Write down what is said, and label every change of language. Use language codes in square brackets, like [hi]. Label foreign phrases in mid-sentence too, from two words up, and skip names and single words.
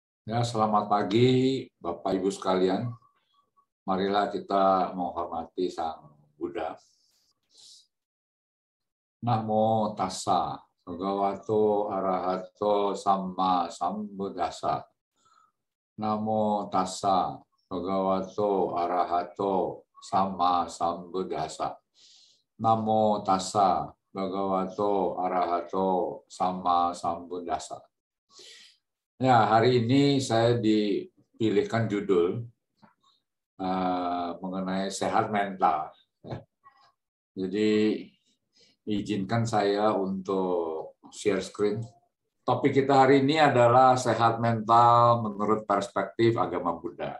[id] Ya, selamat pagi Bapak Ibu sekalian. Marilah kita menghormati Sang Buddha. [pi] Namo tassa bhagavato arahato samma sambuddhassa. Namo tassa bhagavato arahato samma sambuddhassa. Namo tassa bhagavato arahato samma sambuddhassa. [id] Ya, hari ini saya dipilihkan judul mengenai sehat mental. Ya. Jadi izinkan saya untuk [en] share screen. [id] Topik kita hari ini adalah sehat mental menurut perspektif agama Buddha.